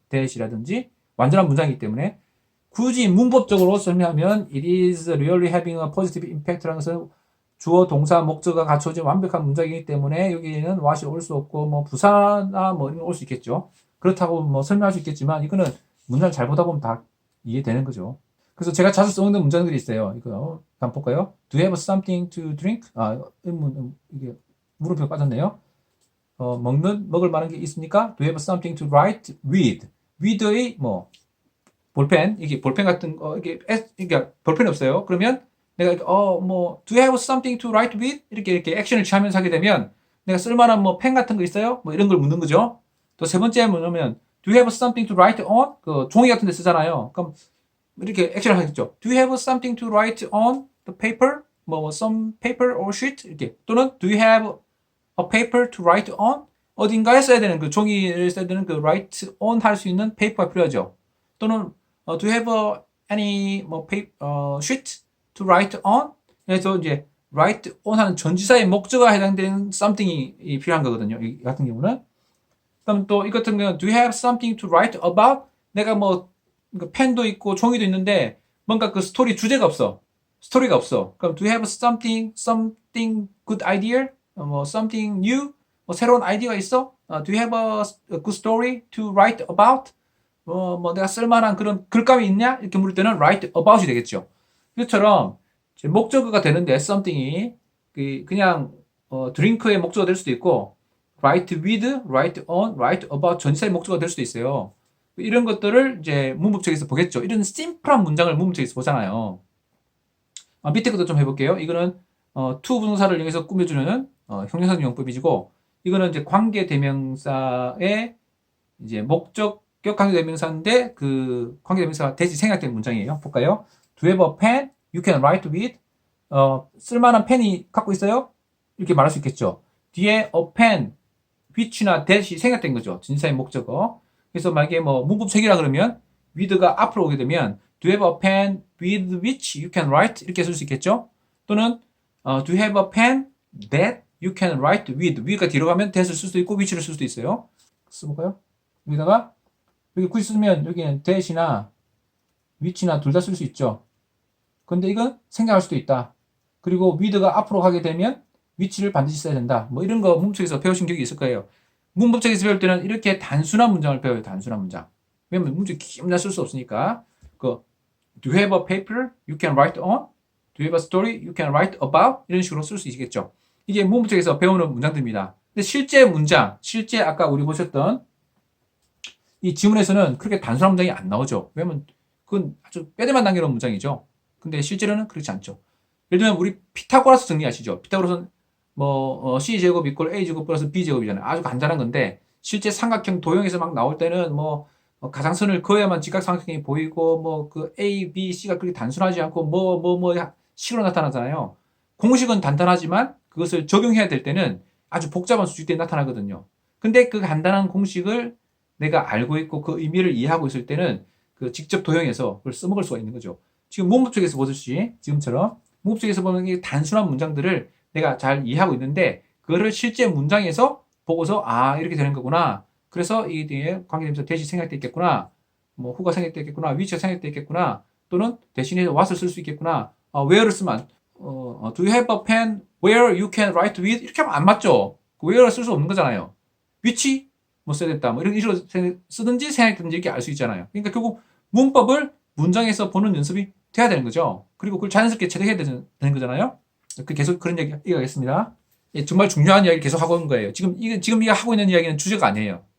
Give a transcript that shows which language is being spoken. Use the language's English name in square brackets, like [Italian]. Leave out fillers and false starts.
[Korean] that이라든지 완전한 문장이기 때문에 굳이 문법적으로 설명하면 [English] it is really having a positive impact [Korean] 라는 것은 주어, 동사, 목적어가 갖춰진 완벽한 문장이기 때문에 여기에는 what이 올 수 없고 부사나 이런 거 올 수 있겠죠. 그렇다고 설명할 수 있겠지만 이거는 문장을 잘 보다 보면 다 이해되는 거죠. 그래서 제가 자주 쓰는 문장들이 있어요. 이거 한번 볼까요? [English] Do you have something to drink? [Korean] 이게 물음표 빠졌네요. 먹을 만한 게 있습니까? [English] Do you have something to write with? [Korean] with의 볼펜, 이게 볼펜 같은 거, 이게 볼펜이 없어요. 그러면 내가 [English] do you have something to write with? [Korean] 이렇게 액션을 취하면서 하게 되면 내가 쓸만한 펜 같은 거 있어요? 이런 걸 묻는 거죠. 또 3번째 뭐냐면 [English] do you have something to write on? [Korean] 그 종이 같은 데 쓰잖아요. 그럼 이렇게 액션을 하겠죠. [English] Do you have something to write on the paper? some paper or sheet? 이렇게. [Korean] 또는 [English] do you have a paper to write on? [Korean] 어딘가에 써야 되는 그 종이를 써야 되는 그 write on 할 수 있는 페이퍼가 필요하죠. [English] 또는 do you have any sheet to write on? [Korean] 그래서 이제 write on 하는 전치사의 목적어가 해당되는 something이 필요한 거거든요. 이 같은 경우는. 그럼 또 이 같은 경우는 [English] do you have something to write about? [Korean] 내가 뭐 펜도 있고 종이도 있는데 뭔가 그 스토리 주제가 없어. 스토리가 없어. 그럼 [English] do you have something good idea? something new? [Korean] 새로운 아이디어가 있어? [English] do you have a good story to write about? [Korean] 내가 쓸만한 그런 글감이 있냐? 이렇게 물을 때는 write about이 되겠죠. 이것처럼 목적어가 되는데 something이 그냥 드링크의 목적어가 될 수도 있고 write with, write on, write about 전치사의 목적어가 될 수도 있어요. 이런 것들을 이제 문법책에서 보겠죠. 이런 심플한 문장을 문법책에서 보잖아요. 밑에 것도 좀 해볼게요. 이거는 to 분사를 이용해서 꾸며주는 형용사 용법이고, 이거는 이제 관계대명사의 이제 목적격 관계대명사인데 그 관계대명사가 대시 생략된 문장이에요. 볼까요? [English] Do you have a pen? You can write with. [Korean] 쓸만한 펜이 갖고 있어요? 이렇게 말할 수 있겠죠. 뒤에 a pen, which나 that이 생략된 거죠. 진사의 목적어. 그래서 만약에 문법책이라 그러면 with가 앞으로 오게 되면 [English] do you have a pen with which you can write? [Korean] 이렇게 쓸 수 있겠죠. [English] 또는 do you have a pen that you can write with? [Korean] with가 뒤로 가면 that을 쓸 수도 있고 which를 쓸 수도 있어요. 써볼까요? 여기다가 여기 굳이 쓰면 여기는 that이나 which나 둘 다 쓸 수 있죠. 근데 이건 생략할 수도 있다. 그리고 with가 앞으로 가게 되면 which를 반드시 써야 된다. 이런 거 문법책에서 배우신 기억이 있을 거예요. 문법책에서 배울 때는 이렇게 단순한 문장을 배워요. 단순한 문장. 왜냐면 문제 긴 문장 쓸 수 없으니까. [English] Do you have a paper you can write on? Do you have a story you can write about? [Korean] 이런 식으로 쓸 수 있겠죠. 이게 문법책에서 배우는 문장들입니다. 근데 실제 문장, 실제 아까 우리 보셨던 이 지문에서는 그렇게 단순한 문장이 안 나오죠. 왜냐면 그건 아주 뼈대만 남겨놓은 문장이죠. 근데 실제로는 그렇지 않죠. 예를 들면 우리 피타고라스 정리 아시죠? 피타고라스는 c제곱 이퀄 a제곱 플러스 b제곱이잖아요. 아주 간단한 건데 실제 삼각형 도형에서 막 나올 때는 가상선을 그어야만 직각삼각형이 보이고 그 a, b, c가 그렇게 단순하지 않고 식으로 나타나잖아요. 공식은 단단하지만 그것을 적용해야 될 때는 아주 복잡한 수직들이 나타나거든요. 근데 그 간단한 공식을 내가 알고 있고 그 의미를 이해하고 있을 때는 그 직접 도형에서 그걸 써먹을 수가 있는 거죠. 지금 문법책에서 보듯이 지금처럼 문법책에서 보면 이 단순한 문장들을 내가 잘 이해하고 있는데 그거를 실제 문장에서 보고서 이렇게 되는 거구나. 그래서 이 뒤에 관계대명사 대시 생략돼 있겠구나. who가 생략돼 있겠구나. which가 생략돼 있겠구나. 또는 대신에 what을 쓸 수 있겠구나. where를 쓰면 [English] do you have a pen where you can write with? [Korean] 이렇게 하면 안 맞죠. where를 쓸 수 없는 거잖아요. which 써야 됐다. 이런 식으로 쓰든지 생략되든지 이렇게 알 수 있잖아요. 그러니까 결국 문법을 문장에서 보는 연습이 돼야 되는 거죠. 그리고 그걸 자연스럽게 체득해야 되는 거잖아요. 계속 그런 얘기 이어가겠습니다. 정말 중요한 이야기를 계속 하고 있는 거예요. 지금 이거 하고 있는 이야기는 주제가 아니에요.